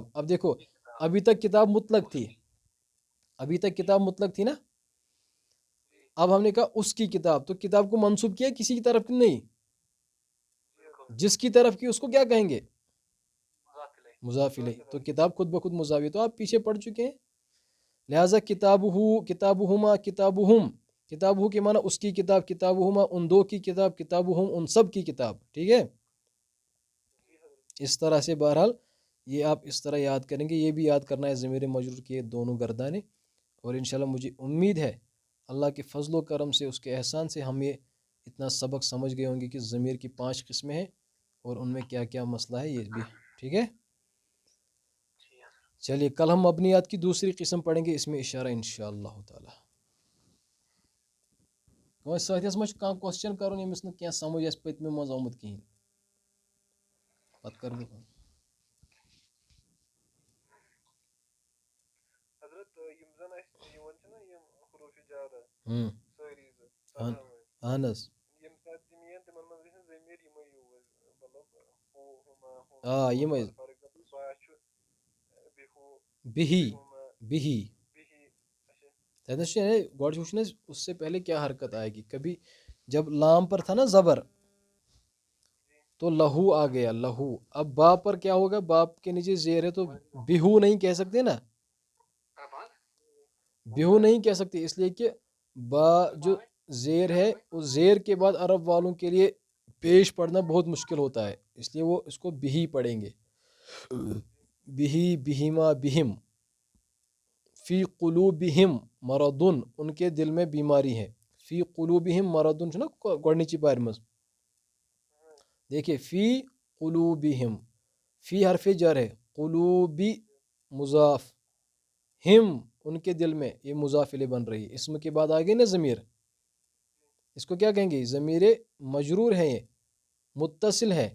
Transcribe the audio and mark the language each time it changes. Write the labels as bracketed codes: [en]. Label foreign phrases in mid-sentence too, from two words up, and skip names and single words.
[ur] اب دیکھو ابھی تک کتاب مطلق تھی، ابھی تک کتاب مطلق تھی نا. اب ہم نے کہا اس کی کتاب، تو کتاب کو منسوب کیا کسی کی طرف کی نہیں، جس کی طرف کی اس کو کیا کہیں گے؟ مضاف الیہ. تو کتاب خود بخود مضاف ہے، تو آپ پیچھے پڑھ چکے ہیں. لہٰذا کتابہ، کتابہما، کتابہم، کتابہ کے معنی اس کی کتاب، کتابہما ان دو کی کتاب، کتابہم ان سب کی کتاب. ٹھیک ہے. اس طرح سے بہرحال یہ آپ اس طرح یاد کریں گے. یہ بھی یاد کرنا ہے ضمیر مجرور کے دونوں گردانے. اور انشاءاللہ مجھے امید ہے اللہ کے فضل و کرم سے، اس کے احسان سے ہم یہ اتنا سبق سمجھ گئے ہوں گے کہ ضمیر کی 5 قسمیں ہیں اور ان میں کیا کیا مسئلہ ہے یہ بھی. ٹھیک ہے. چلیے کل ہم مبنیات کی دوسری قسم پڑھیں گے، اس میں اشارہ انشاءاللہ تعالی. [ks] ساتھیس مجھ کانٛہہ کوسچن کرُن ییٚمِس نہٕ کینٛہہ سمجھ آسہِ پٔتمہِ منٛز آمُت کِہیٖنۍ، پتہٕ کر بہٕ اہن حظ. آ یِمے بِہی بِہی. تتنس گۄڈٕ چھُ وٕچھُن اَسہِ [ur] اس سے پہلے کیا حرکت آئے گی. کبھی جب لام پر تھا نا زبر تو لہو آ گیا، لہو. اب با پر کیا ہوگا؟ باپ کے نیچے زیر ہے تو بیہو نہیں کہہ سکتے نا، بیہو نہیں کہہ سکتے، اس لیے کہ با جو زیر ہے اس زیر کے بعد عرب والوں کے لیے پیش پڑھنا بہت مشکل ہوتا ہے، اس لیے وہ اس کو بہی پڑھیں گے. بہی، بہیما، بہم. [ar] فی قلوبہم مرضن، [ur] ان کے دل میں بیماری ہے. [ar] فی قلوبہم مرضن [ks] چھُ نا گۄڈنِچی بارِ منٛز. [ur] دیکھیے [ar] فی قلوبہم، [ur] فی حرف جر ہے، قلوبی مضاف، ہم ان کے دل میں، یہ مضاف الیہ بن رہی ہے. اسم کے بعد آ گئی نا ضمیر، اس کو کیا کہیں گے؟ ضمیر مجرور ہے، یہ متصل ہے.